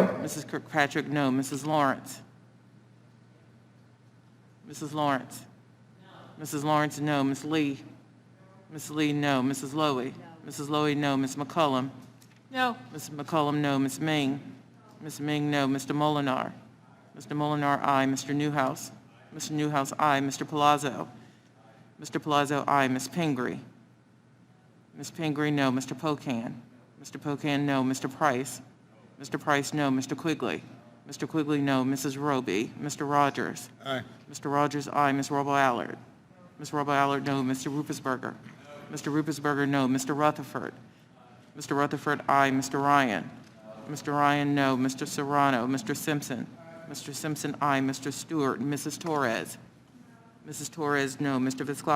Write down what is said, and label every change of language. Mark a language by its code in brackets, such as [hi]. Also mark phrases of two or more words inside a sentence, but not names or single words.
[en] Mrs. Kirkpatrick, no. Mrs. Lawrence. Mrs. Lawrence. Mrs. Lawrence, no. Ms. Lee. Ms. Lee, no. Mrs. Lowy. Mrs. Lowy, no. Ms. McCullum. No. Ms. McCullum, no. Ms. Ming. Ms. Ming, no. Mr. Molinar. Mr. Molinar, aye. Mr. Newhouse. Mr. Newhouse, aye. Mr. Palazzo. Mr. Palazzo, aye. Ms. Pingree. Ms. Pingree, no. Mr. Pocan. Mr. Pocan, no. Mr. Price. Mr. Price, no. Mr. Quigley. Mr. Quigley, no. Mrs. Roby. Mr. Rogers. Aye. Mr. Rogers, aye. Ms. Robo-Allard. Ms. Robo-Allard, no. Mr. Ruppersberger. Mr. Ruppersberger, no. Mr. Rutherford. Mr. Rutherford, aye. Mr. Ryan. Mr. Ryan, no. Mr. Serrano. Mr. Simpson. Mr. Simpson, aye. Mr. Stewart. Mrs. Torres. Mrs. Torres, no. Mr. Visklosky.